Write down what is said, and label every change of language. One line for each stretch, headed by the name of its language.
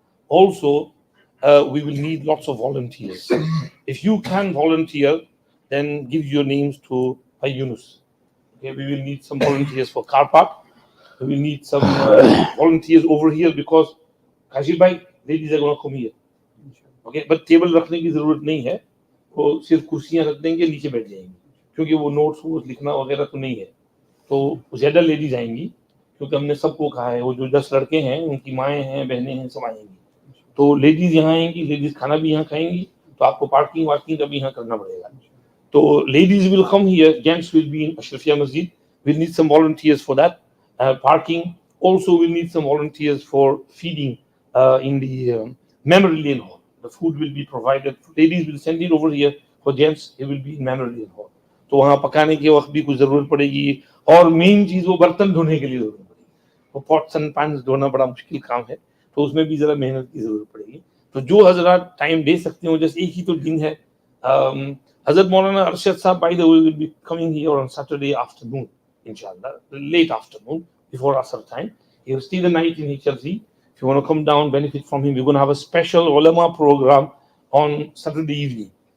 English: Also, we will need lots of volunteers. If you can volunteer, then give your names to Bhai Yunus. Okay, we will need some volunteers for car park. We will need some volunteers over here because Kashir bhai, ladies are going to come here. Okay, but
Hindi: table रखने की ज़रूरत नहीं है, वो सिर्फ कुर्सियाँ रख देंगे, नीचे बैठ जाएंगी, क्योंकि वो नोट्स वो लिखना वगैरह तो नहीं है, तो ज़्यादा लेडीज आएंगी, क्योंकि हमने सबको कहा है, वो जो 10 लड़के हैं, उनकी माएँ हैं, बहनें हैं, सब आएंगी, तो लेडीज यहाँ आएंगी, लेडीज खाना भी यहाँ खाएंगी, तो आपको पार्किंग वार्किंग का भी यहाँ करना पड़ेगा।
English: तो ladies will come here, gents will be in Ashrafia Masjid. We'll need some volunteers for that. Parking. Also, we'll need some volunteers for feeding in the memory lane hall. The food will be provided. Ladies will send it over here. For gents, it will be in memory lane hall.
Hindi: तो वहाँ पकाने के वक्त भी कुछ ज़रूरत पड़ेगी, और मेन चीज़ वो बर्तन धोने के लिए ज़रूरत पड़ेगी। वो पॉट्स एंड पैन्स धोना बड़ा मुश्किल काम है, तो उसमें भी ज़रा मेहनत की ज़रूरत पड़ेगी। तो जो हज़रात टाइम दे सकते हो, जैसे एक ही तो दिन है,
English: Hazrat Maulana Arshad Saheb, by the way, will be coming here on Saturday afternoon, inshallah, late afternoon, before Asr time. He will stay the night in HLC. If you want to come down, benefit from him, we're going to have a special ulama program on Saturday evening